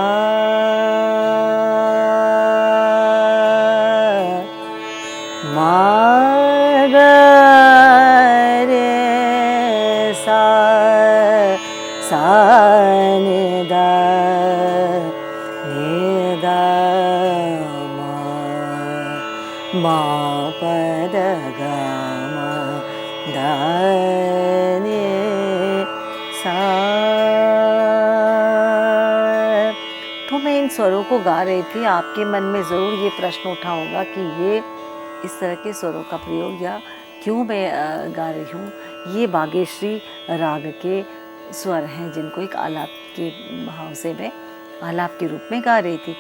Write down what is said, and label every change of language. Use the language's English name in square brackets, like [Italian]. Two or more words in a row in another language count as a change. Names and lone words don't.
[Hindi] म ग रे सा, सा नि ध नि ध, म प द ग म ध नि सा। तो मैं इन स्वरों को गा रही थी। आपके मन में ज़रूर ये प्रश्न उठा होगा कि ये इस तरह के स्वरों का प्रयोग या क्यों मैं गा रही हूँ। ये बागेश्वरी राग के स्वर हैं जिनको एक आलाप के भाव से मैं आलाप के रूप में गा रही थी।